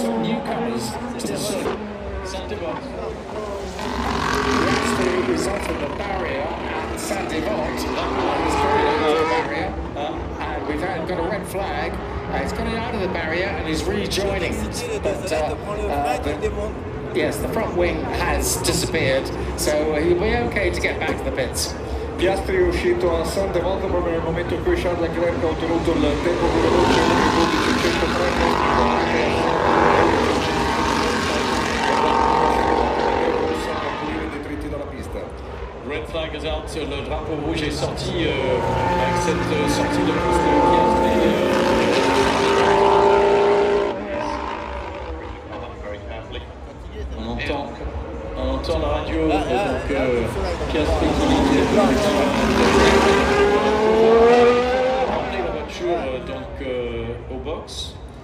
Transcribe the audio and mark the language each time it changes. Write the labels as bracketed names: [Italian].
[English] 6 newcomers to the circuit. Gasly is off of the barrier at Saint-Devant. He's carried over the barrier, and we've got a red flag. He's got it out of the barrier and he's rejoining. But yes, the front wing has disappeared, so he'll be okay to get back to the pits. [Italian] Piastri è uscito a Saint-Devant proprio nel momento in cui Charles Leclerc ha ottenuto il tempo più veloce con il 12.103 dalla pista. [English] Red flag is out, [French] le drapeau rouge est sorti avec cette sortie de piste de Piastri. On entend la radio, donc Piastri qui dit ramener la voiture donc au box.